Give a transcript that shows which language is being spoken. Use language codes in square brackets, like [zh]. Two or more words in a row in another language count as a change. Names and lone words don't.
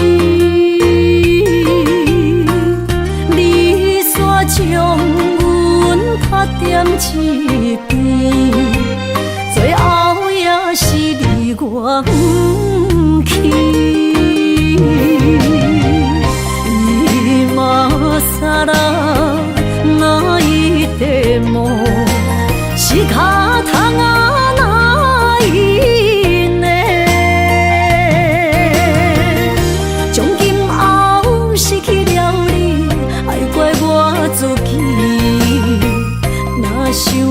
[nan] 你煞将阮拍点一边，最后也是离我不去。 [ja] 今さら泣いても仕方がないね。 [nan] 从今后失去了你，爱怪我自己。若是